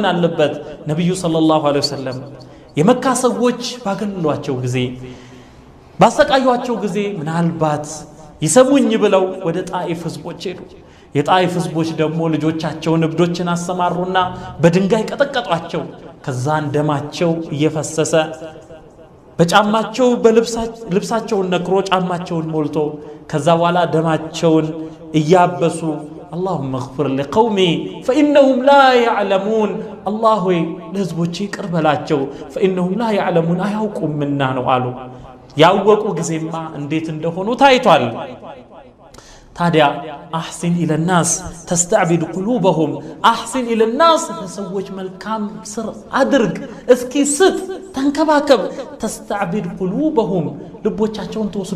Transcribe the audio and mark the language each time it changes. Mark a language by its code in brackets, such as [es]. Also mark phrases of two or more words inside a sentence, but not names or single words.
[am] አለበት። ነቢዩ [ar] صلى الله عليه وسلم [am] የመካ ሰዎች ባገለሏቸው ጊዜ ባሰቃዩቸው ጊዜ ምናልባት ይሰሙኝ ብለው ወደ ጣኢፍ ህዝቦች ሄዱ። የጣኢፍ ህዝቦች ደግሞ ልጆቻቸውን እብዶችን አሰማሩና በድንጋይ ቀጠቀጧቸው። ከዛን ደማቸው እየፈሰሰ በጫማቸው በልብሳቸውን ነክሮ ጫማቸውን ሞልቶ ከዛ በኋላ ደማቸውን እያበሱ [ar] اللهم اغفر لقومي فإنهم لا يعلمون [am] الله ለህዝቦቼ ይቅር በላቸው [ar] فإنهم لا يعلمون [am] አያውቁም እና ነው አሉ። ያወቁ ጊዜማ እንዴት እንደሆኑ ታይቷል። ታዲያ [ar] أحسن إلى الناس تستعبد قلوبهم أحسن إلى الناس [am] ለሰዎች መልካም ስር አድርግ፣ እስኪ ስጥ፣ ተንከባከብ። [ar] تستعبد قلوبهم [am] ልቦቻቸውን